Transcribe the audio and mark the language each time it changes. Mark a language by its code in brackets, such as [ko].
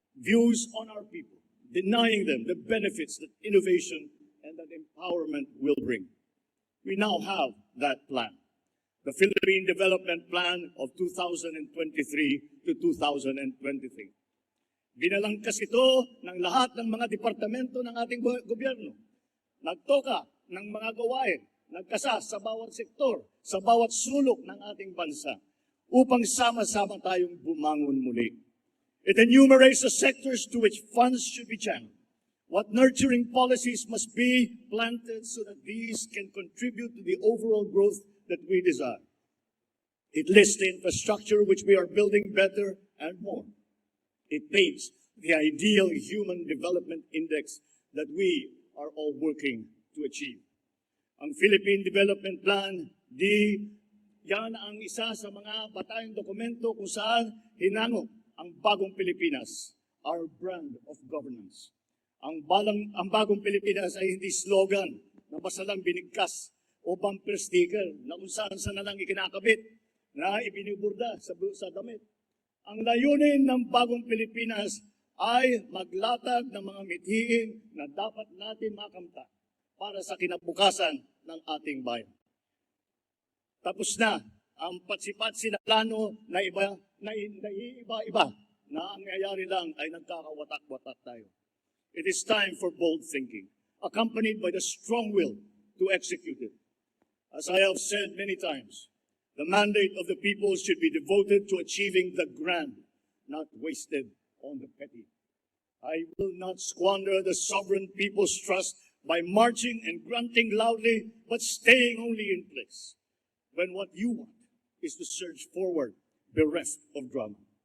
[en] views on our people, denying them the benefits that innovation and that empowerment will bring. We now have that plan, the Philippine Development Plan of 2023 to 2023. [tl] Binalangkas ito ng lahat ng mga departamento ng ating gobyerno. Nagtoka ng mga gawain, nagkasa sa bawat sektor, sa bawat sulok ng ating bansa, upang sama-sama tayong bumangon muli. [en] It enumerates the sectors to which funds should be channeled, what nurturing policies must be planted so that these can contribute to the overall growth that we desire. It lists the infrastructure which we are building better and more. It paints the ideal human development index that we are all working to achieve. [tl] Ang Philippine Development Plan, yan ang isa sa mga batayang dokumento kung saan hinango ang Bagong Pilipinas, [en] our brand of governance. [tl] Ang Bagong Pilipinas ay hindi slogan na basta lang binigkas o bumper sticker na kung saan na lang ikinakabit na ibiniburda sa damit. Ang layunin ng Bagong Pilipinas ay maglatag ng mga mithiin na dapat natin makamta para sa kinabukasan ng ating bayan. Tapos na ang patsi-patsi na plano na iba-iba na ang nangyayari lang ay nagkakawatak-watak tayo. [en] It is time for bold thinking, accompanied by the strong will to execute it. As I have said many times, the mandate of the people should be devoted to achieving the grand, not wasted on the petty. I will not squander the sovereign people's trust by marching and grunting loudly, but staying only in place, when what you want is to surge forward bereft of drama.